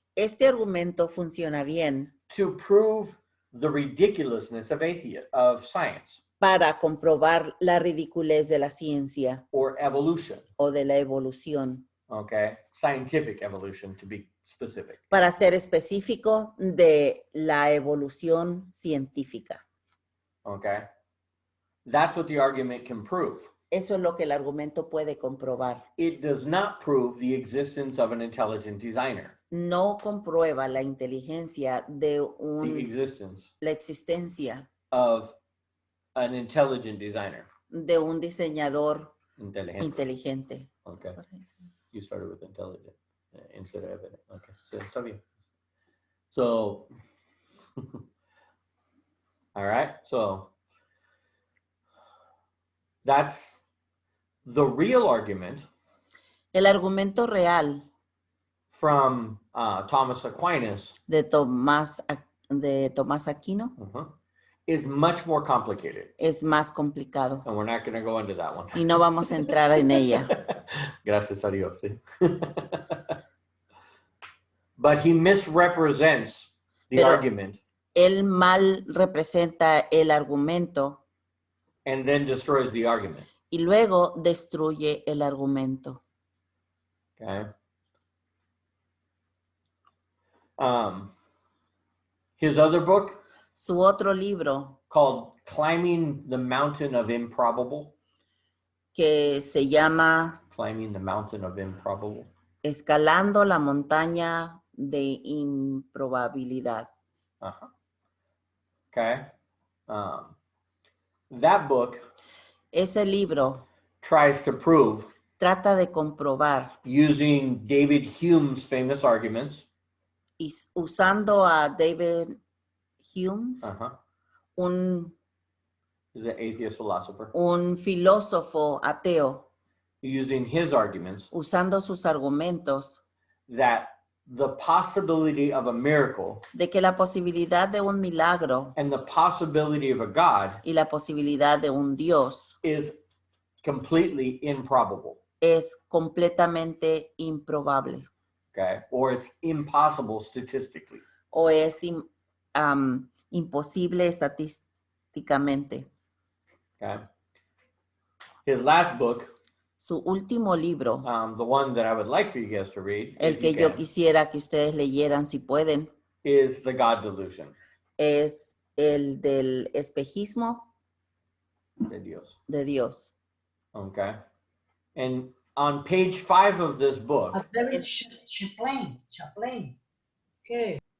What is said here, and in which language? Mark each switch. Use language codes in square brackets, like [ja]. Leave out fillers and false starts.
[es] Este argumento funciona bien [en] to prove the ridiculousness of science [es] para comprobar la ridiculez de la ciencia [en] or evolution, [es] o de la evolución, [en] okay? Scientific evolution, to be specific. [es] para ser específico de la evolución científica. [en] Okay? That's what the argument can prove. [es] Eso es lo que el argumento puede comprobar. [en] It does not prove the existence of an intelligent designer. [es] No comprueba la inteligencia de [en] The existence [es] la existencia [en] of an intelligent designer. [es] de un diseñador Inteligente. inteligente. [en] Okay. You started with intelligent instead of evident. Okay. [es] So, está bien. [en] So, all right. So, that's the real argument [es] El argumento real [en] from Thomas Aquinas [es] de Tomás Aquino [en] is much more complicated. [es] es más complicado [en] And we're not going to go into that one. [es] y no vamos a entrar en ella. Gracias a Dios. Sí. [en] But he misrepresents the [es] Pero- [en] argument [es] Él mal representa el argumento [en] and then destroys the argument. [es] y luego destruye el argumento. [en] Okay. His other book [es] Su otro libro, [en] called Climbing the Mountain of Improbable. [es] que se llama [en] Climbing the Mountain of Improbable. [es] Escalando la montaña de improbabilidad. [en] Uh-huh. Okay. That book [es] Ese libro [en] tries to prove, [es] trata de comprobar, [en] using David Hume's famous arguments, [es] usando a David Hume, un [en] he's an atheist philosopher, [es] un filósofo ateo, [en] using his arguments, [es] usando sus argumentos [en] that the possibility of a miracle [es] de que la posibilidad de un milagro [en] and the possibility of a God [es] y la posibilidad de un Dios [en] is completely improbable, [es] es completamente improbable [en] okay? Or it's impossible statistically. [es] o es imposible estadísticamente. [en] Okay. His last book, [es] Su último libro, [en] the one that I would like for you guys to read, [es] el [en] if [es] que [en] you [es] yo [en] can, [es] quisiera que ustedes leyeran si pueden, [en] is The God Delusion [es] es el del espejismo de Dios. de Dios. [en] Okay. And on page 5 of this book, [es] David Chaplain. ¿Qué?